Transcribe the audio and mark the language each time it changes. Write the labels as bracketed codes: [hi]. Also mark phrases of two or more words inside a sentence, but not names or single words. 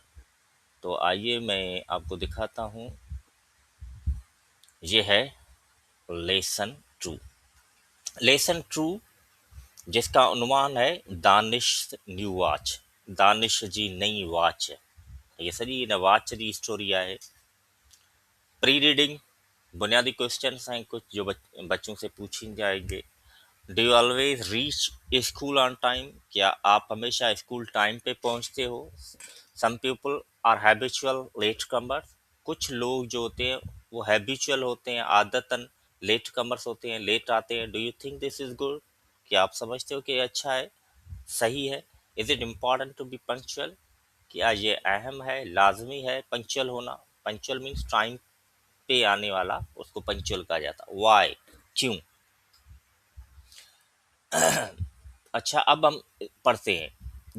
[ur] تو آئیے میں آپ کو دکھاتا ہوں. یہ ہے لیسن 2. لیسن 2 جس کا عنوان ہے دانش نیو واچ. [sd] दानिश जी नई वॉच। ये सॼी हिन वॉच जी स्टोरी आहे। [en] pre reading [ur] بنیادی کوئسچنز ہیں کچھ جو بچوں سے پوچھی جائیں گے. [en] do you always reach school on time? [ur] کیا آپ ہمیشہ سکول ٹائم پہ پہنچتے ہو? [en] some people are habitual late comers. [ur] کچھ لوگ جو ہوتے ہیں وہ ہیبیچوئل ہوتے ہیں، عادتاً [en] late comers [ur] ہوتے ہیں، لیٹ آتے ہیں. [en] do you think this is good? [ur] کیا آپ سمجھتے ہو کہ یہ اچھا ہے، صحیح ہے? [en] is it important to be punctual? [ur] کیا یہ اہم ہے، لازمی ہے پنکچوئل ہونا? [en] punctual means [ur] ٹائم پہ آنے والا، اس کو پنکچوئل کہا جاتا ہے. وائی، کیوں؟ اچھا، اب ہم پڑھتے ہیں.